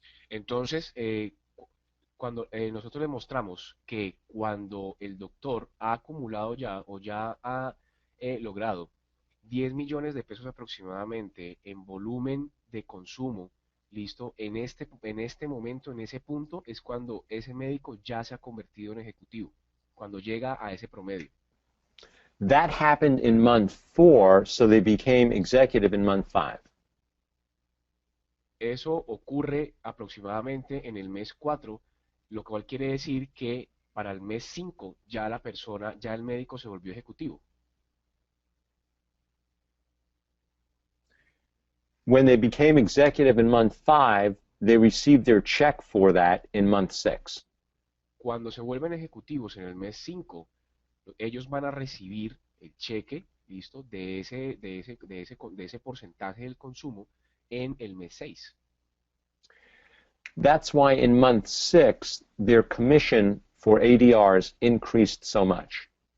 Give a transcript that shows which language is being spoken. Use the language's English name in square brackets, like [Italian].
[Spanish] Entonces, cuando nosotros le mostramos que cuando el doctor ha acumulado ya o ya ha logrado 10 millones de pesos aproximadamente en volumen de consumo, listo, en este momento, en ese punto, es cuando ese médico ya se ha convertido en ejecutivo, cuando llega a ese promedio. [English] That happened in month 4, so they became executive in month 5. [Spanish] Eso ocurre aproximadamente en el mes 4, lo cual quiere decir que para el mes 5 ya la persona, ya el médico se volvió ejecutivo. [English] When they became executive in month 5, they received their check for that in month 6. [Spanish] Cuando se vuelven ejecutivos en el mes 5, ellos van a recibir el cheque, ¿listo? De ese porcentaje del consumo en el mes 6. [English] That's why in month 6, their commission for ADRs increased so much.